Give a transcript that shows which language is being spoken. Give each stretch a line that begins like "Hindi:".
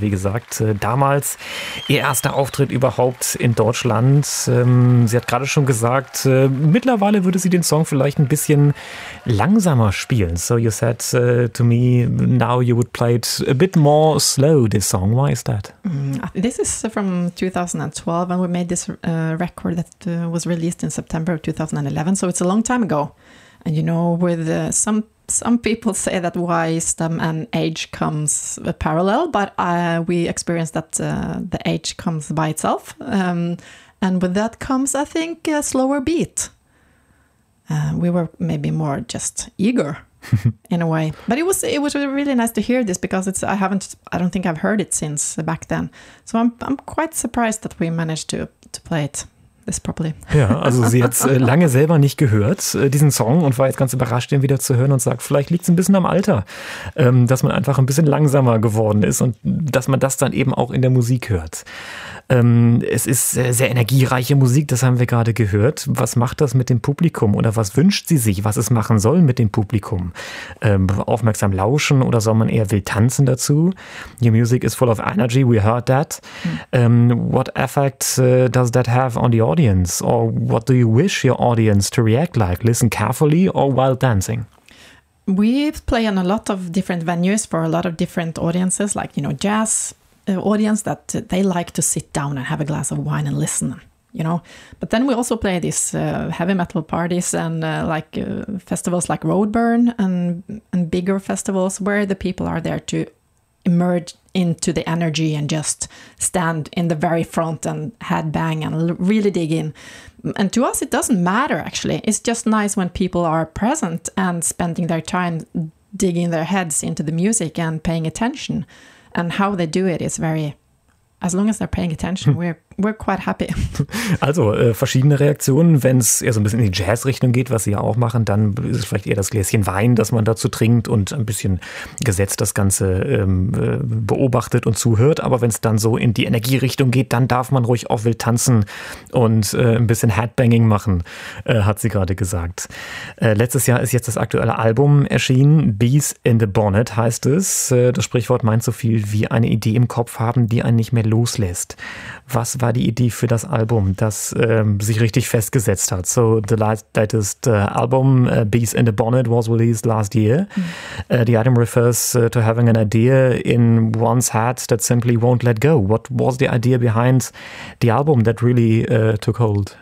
German: Wie gesagt, damals ihr erster Auftritt überhaupt in Deutschland. Sie hat gerade schon gesagt, mittlerweile würde sie den Song vielleicht ein bisschen langsamer spielen.
English: So you said to me, now you would play it a bit more slow, this song. Why is that? This is from 2012 and we made this record that was released in September of 2011. So it's a long time ago. And you know, with some people say that wisdom and age comes parallel, but we experienced that the age comes by itself. And with that comes, I think, a slower beat. We were maybe more just eager in a way. But it was really nice to hear this because I don't think I've heard it since back then. So I'm quite surprised that we managed to play it.
German: Das Problem. Ja, also sie hat lange selber nicht gehört, diesen Song, und war jetzt ganz überrascht, den wieder zu hören, und sagt, vielleicht liegt es ein bisschen am Alter, dass man einfach ein bisschen langsamer geworden ist und dass man das dann eben auch in der Musik hört. Es ist sehr energiereiche Musik, das haben wir gerade gehört. Was macht das mit dem Publikum oder was wünscht sie sich, was es machen soll mit dem Publikum? Aufmerksam lauschen oder soll man eher wild tanzen dazu?
English: Your music is full of energy, we heard that. What effect does that have on the audience? Or what do you wish your audience to react like? Listen carefully or while dancing? We play in a lot of different venues for a lot of different audiences, like, you know, jazz audience that they like to sit down and have a glass of wine and listen, you know. But then we also play these heavy metal parties and like festivals like Roadburn and bigger festivals where the people are there to emerge into the energy and just stand in the very front and headbang and really dig in. And to us, it doesn't matter, actually. It's just nice when people are present and spending their time digging their heads into the music and paying attention. And how they do it is very, as long as they're paying attention, we're quite happy.
German: Also, verschiedene Reaktionen, wenn es eher so ein bisschen in die Jazz-Richtung geht, was sie ja auch machen, dann ist es vielleicht eher das Gläschen Wein, das man dazu trinkt und ein bisschen gesetzt das Ganze beobachtet und zuhört. Aber wenn es dann so in die Energierichtung geht, dann darf man ruhig auch wild tanzen und ein bisschen Headbanging machen, hat sie gerade gesagt. Letztes Jahr ist jetzt das aktuelle Album erschienen. Bees in the Bonnet heißt es. Das Sprichwort meint so viel wie eine Idee im Kopf haben, die einen nicht mehr loslässt. Was war die Idee für das Album, das sich richtig festgesetzt hat?
English: So, the latest album, Bees in the Bonnet, was released last year. The item refers to having an idea in one's head that simply won't let go. What was the idea behind the album that really took hold?